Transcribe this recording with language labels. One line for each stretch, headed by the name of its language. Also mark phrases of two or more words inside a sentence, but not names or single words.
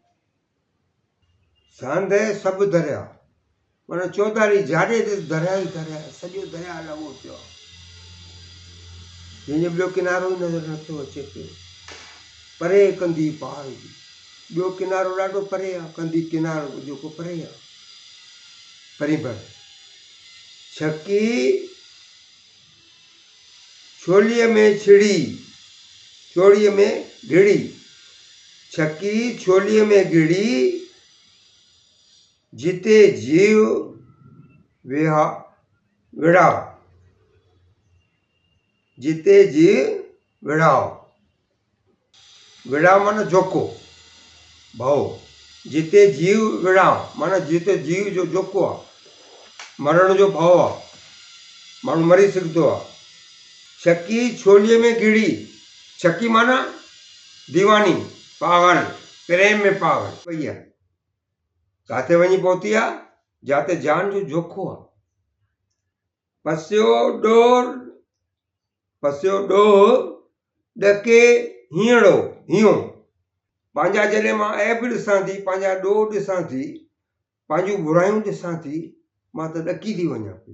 Sindhi: सांदे सभु दरिया माना चौधारी जाॾे ॾिस दरिया ई दरिया, सॼो दरिया लॻो पियो आहे, जंहिंजो ॿियो किनारो ई नज़र नथो अचे पियो। परे कंदी पार जी, ॿियो किनारो ॾाढो परे आहे, कंदी किनारो जेको परे आहे, परी भर। छकी छोलीअ में छिड़ी, चोड़ीअ में घिड़ी, छकी छोलीअ में घिड़ी, जिते जीव विहा विड़ाओ, जिते जीव विड़ाओ, विड़ाओ माना जोको भाव, जिते जीव विड़ाओ माना जिते जीव जो जोको आहे, मरण जो भाव आहे, माण्हू मरी सघंदो आहे। छकी छोलीअ में घिड़ी, छकी माना दीवानी, पागल, प्रेम में पागल वई आहे। किथे वञी पहुती आहे? जिते जान जो जोखो आहे। पसियो ॾोह ॾके हीअड़ो हीअं, पंहिंजा जॾहिं मां ऐब ॾिसां थी, पंहिंजा ॾोह ॾिसां थी, पंहिंजूं बुरायूं ॾिसां थी, मां त ॾकी थी वञा पई।